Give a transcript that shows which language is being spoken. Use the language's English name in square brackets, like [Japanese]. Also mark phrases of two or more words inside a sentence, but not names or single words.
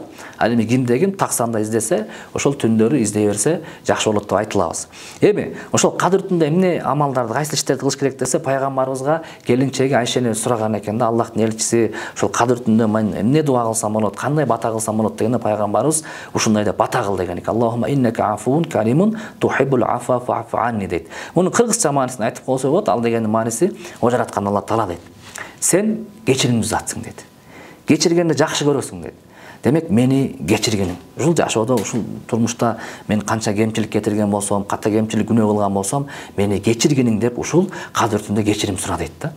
[Kyrgyz] Ал эми кимде ким так санда издесе, ошол түндөрү издей берсе жакшы болот деп айтылабыз. Эми ошол кадыр түндө эмне амалдарды, кайсы иштерди кылыш керек десе, пайгамбарыбызга келинчеги Айшени сураган экен да, Аллахтын элчиси, ошол кадыр түндө мен эмне дуа кылсам болот, кандай бата кылсам болот дегенде пайгамбарыбыз ушундай деп бата кыл деген экен. [Arabic] اللهم إنك عفو كريم تحب العفو فاعف عني дейт. [Kyrgyz] Мунун кыргызча маанисин айтып койсо болот. Ал дегендин мааниси о жараткан Алла Таала дейт. Сен кечиримдүү затсың дейт. Кечиргенди жакшы көрөсүң дейт. Демек мени кечиргениң. Ушул жашоодо, ушул турмушта мен канча кемчилик кетирген болсом, ката кемчилик күнөө кылган болсом, мени кечиргениң деп ушул кадыр түндө кечирим сура дейт да.